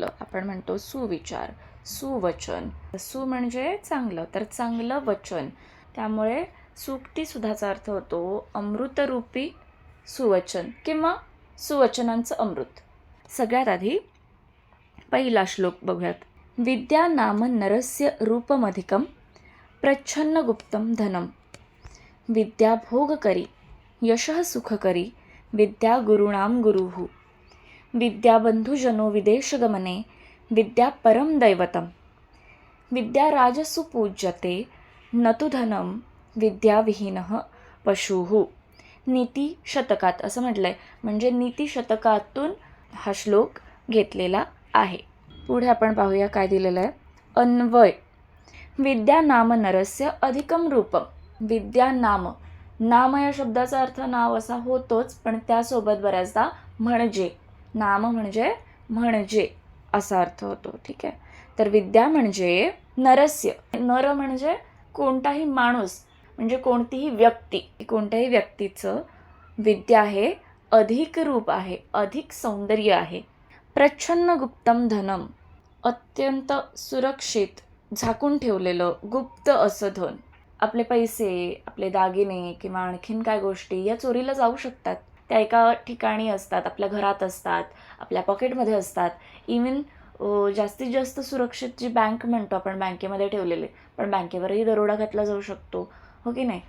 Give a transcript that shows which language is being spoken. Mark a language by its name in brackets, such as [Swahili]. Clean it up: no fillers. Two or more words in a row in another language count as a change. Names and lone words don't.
[Marathi] आपण म्हणतो सुविचार, सुवचन. सु म्हणजे चांगलं, तर चांगलं वचन. त्यामुळे सूक्ती सुधाचा अर्थ होतो अमृतरूपी सुवचन किंवा सुवचनांचं अमृत. सगळ्यात आधी पहिला श्लोक बघूयात. [Sanskrit] विद्या नाम नरस्य रूपमधिकं प्रच्छन्नगुप्तं धनम. विद्या भोगकरी यशः सुखकरी विद्या गुरुणां गुरुः. विद्या बंधुजनो विदेशगमने विद्या परम दैवतम. विद्या राजसु पूज्यते न तु धनं विद्याविहीनः पशुः. [Marathi] नीती शतकात असं म्हटलंय, म्हणजे नीती शतकातून हा श्लोक घेतलेला आहे. पुढे आपण पाहूया काय दिलेलं आहे. अन्वय. [Sanskrit] विद्या नाम नरस्य अधिकम रूपम. विद्या नाम, [Marathi] नाम या शब्दाचा अर्थ नाव असा होतोच, पण त्यासोबत बऱ्याचदा म्हणजे, नाम म्हणजे असा अर्थ होतो. ठीक आहे. तर विद्या म्हणजे नरस्य, नर म्हणजे कोणताही माणूस, म्हणजे कोणतीही व्यक्ती, कोणत्याही व्यक्तीचं विद्या आहे, अधिक रूप आहे, अधिक सौंदर्य आहे. [Sanskrit] प्रच्छन्न गुप्तम धनम, [Marathi] अत्यंत सुरक्षित झाकून ठेवलेलं गुप्त असं धन. आपले पैसे, आपले दागिने किंवा आणखीन काय गोष्टी या चोरीला जाऊ शकतात. त्या एका ठिकाणी असतात, आपल्या घरात असतात, आपल्या पॉकेटमध्ये असतात. इव्हन जास्तीत जास्त सुरक्षित जी बँक म्हणतो आपण, बँकेमध्ये ठेवलेले, पण बँकेवरही दरोडा घातला जाऊ शकतो, हो की नाही?